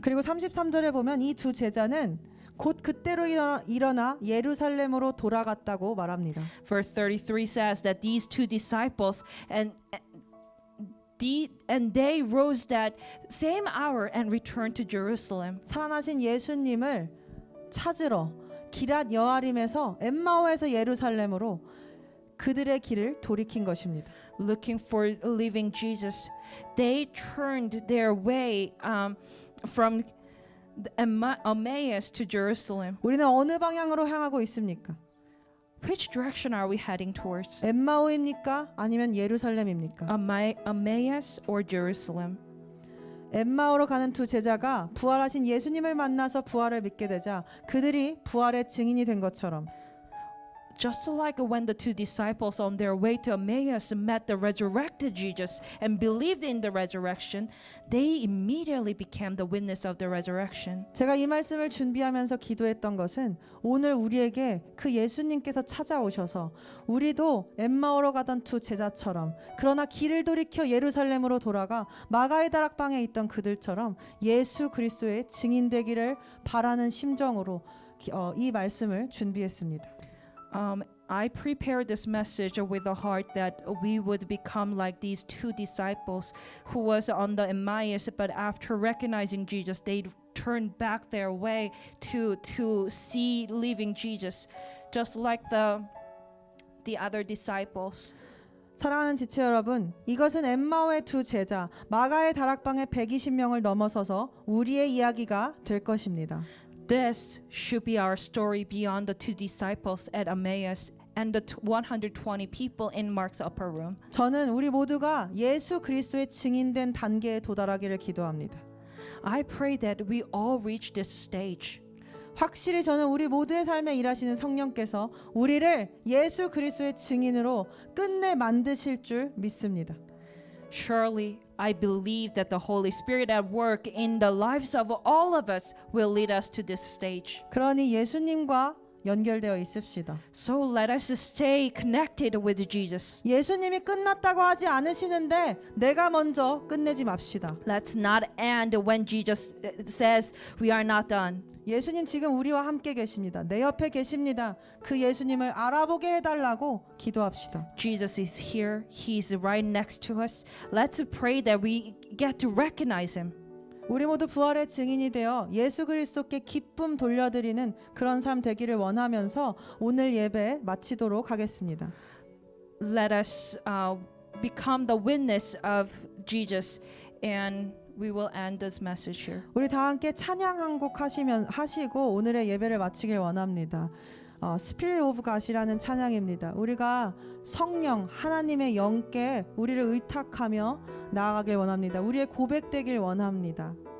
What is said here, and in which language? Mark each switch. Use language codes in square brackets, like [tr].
[ko] 그리고 33절에 보면 이 두 제자는 곧 그때로 일어나 예루살렘으로 돌아갔다고 말합니다. [en] Verse 33 says that these two disciples and they rose that same hour and returned to Jerusalem. [ko] 살아나신 예수님을 찾으러 기랏 여아림에서 엠마오에서 예루살렘으로 그들의 길을 돌이킨 것입니다. [en] Looking for living Jesus, they turned their way from Emmaus to Jerusalem. [ko] 우리는 어느 방향으로 향하고 있습니까? [en] Which direction are we heading towards? [ko] 엠마오입니까? 아니면 예루살렘입니까? [en] Emmaus or Jerusalem? [ko] 엠마오로 가는 두 제자가 부활하신 예수님을 만나서 부활을 믿게 되자 그들이 부활의 증인이 된 것처럼 [en] Just like when the two disciples on their way to Emmaus met the resurrected Jesus and believed in the resurrection, they immediately became the witness of the resurrection. [ko] 제가 이 말씀을 준비하면서 기도했던 것은 오늘 우리에게 그 예수님께서 찾아오셔서 우리도 엠마오로 가던 두 제자처럼 그러나 길을 돌이켜 예루살렘으로 돌아가 마가의 다락방에 있던 그들처럼 예수 그리스도의 증인되기를 바라는 심정으로 이 말씀을 준비했습니다. [en] I prepared this message with a heart that we would become like these two disciples who was on the Emmaus, but after recognizing Jesus, they turned back their way to see living Jesus, just like the other disciples. [ko] 사랑하는 지체 여러분, 이것은 엠마오의 두 제자 마가의 다락방의 120명을 넘어서서 우리의 이야기가 될 것입니다. [en] This should be our story beyond the two disciples at Emmaus and the 120 people in Mark's upper room. [ko] 저는 우리 모두가 예수 그리스도의 증인된 단계에 도달하기를 기도합니다. [en] I pray that we all reach this stage. [ko] 확실히 저는 우리 모두의 삶에 일하시는 성령께서 우리를 예수 그리스도의 증인으로 끝내 만드실 줄 믿습니다. [en] Surely, I believe that the Holy Spirit at work in the lives of all of us will lead us to this stage. [ko] 그러니 예수님과 연결되어 있읍시다. [en] So let us stay connected with Jesus. [ko] 예수님이 끝났다고 하지 않으시는데 내가 먼저 끝내지 맙시다. [en] Let's not end when Jesus says we are not done. [ko] 예수님 지금 우리와 함께 계십니다. 내 옆에 계십니다. 그 예수님을 알아보게 해달라고 기도합시다. [en] Jesus is here. He's right next to us. Let's pray that we get to recognize him. [ko] 우리 모두 부활의 증인이 되어 예수 그리스도께 기쁨 돌려드리는 그런 삶 되기를 원하면서 오늘 예배 마치도록 하겠습니다. [en] Let us become the witness of Jesus, and we will end this message here. [ko] 우리 다 함께 찬양 한 곡 하시고 오늘의 예배를 마치길 원합니다. Spirit of God이라는 찬양입니다. 우리가 성령 하나님의 영께 우리를 의탁하며 나아가길 원합니다. 우리의 고백되길 원합니다.